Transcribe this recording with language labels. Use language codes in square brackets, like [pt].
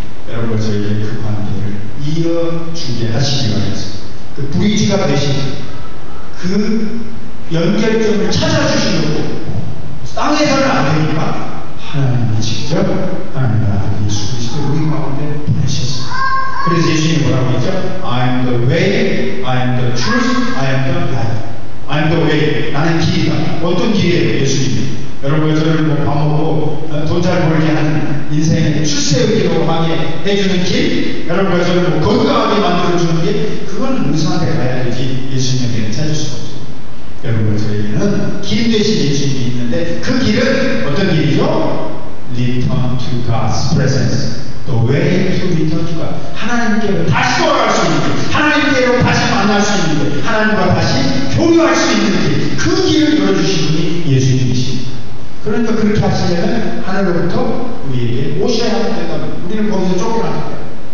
[ko] 여러분과 저에게 그 관계를 이어주게 하시기 바랍니다. 그 브리지가 되신 그 연결점을 찾아주시려고 땅에서는 안 되니까 하나님이 직접 하나님의 아들 예수 그리스도를 우리 가운데 보내셨습니다. 그래서 예수님이 뭐라고 했죠? [en] I am the way, I am the truth, I am the life. I am the way. [ko] 나는 길이다. 어떤 길이에요? 예수님이. 여러분과 저를 뭐 밥 먹고 돈 잘 벌게 하는 인생의 출세의기로 하게 해주는 길, 여러분과 저를 뭐 건강하게 만들어주는 길, 그건 의사한테 가야 되지 예수님에게는 찾을 수가 없어요. 여러분과 저에게는 길 대신 예수님이 있는데 그 길은 어떤 길이죠? [en] Return to God's presence. The way to return to God. [ko] 하나님께로 다시 돌아갈 수 있는 길, 하나님께로 다시 만날 수 있는 길, 하나님과 다시 교류할 수 있는 길, 그 길을 열어주신 분이 예수님이십니다. 그러니까 그렇게 하시려면 하늘로부터 우리에게 오셔야 한다면 우리는 거기서 쫓겨나는 거예요.